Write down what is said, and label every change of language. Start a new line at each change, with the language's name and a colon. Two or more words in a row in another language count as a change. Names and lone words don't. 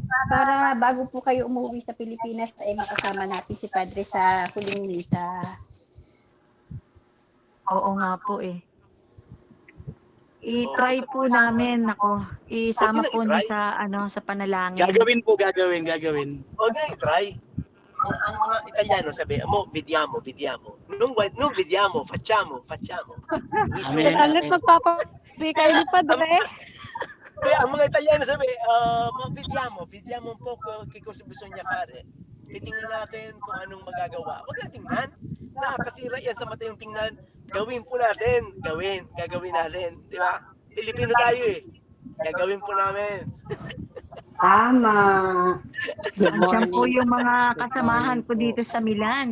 Filipino: Para bago po kayo umuwi sa Pilipinas, ay makasama natin si Padre sa huling misa. Oo nga po eh. I-try po namin, isama po niyo sa panalangin. Gagawin. Huwag na i-try. Ang mga Italiano sabi, vediamo.
Italian: Nung vediamo, facciamo.
Filipino: Amen. Arlette, magpapapri kayo ni Padre. Kaya ang mga Italiano sabi,
Italian: vediamo un po che cosa bisogna fare.
Filipino: Titingnan natin kung anong magagawa. Huwag na tingnan. Nakakasira yan sa mata yung tingnan. Gawin po natin. Gagawin natin. Di ba? Pilipino tayo eh. Gagawin po namin. Tama. Andiyan po yung mga kasamahan ko dito sa Milan.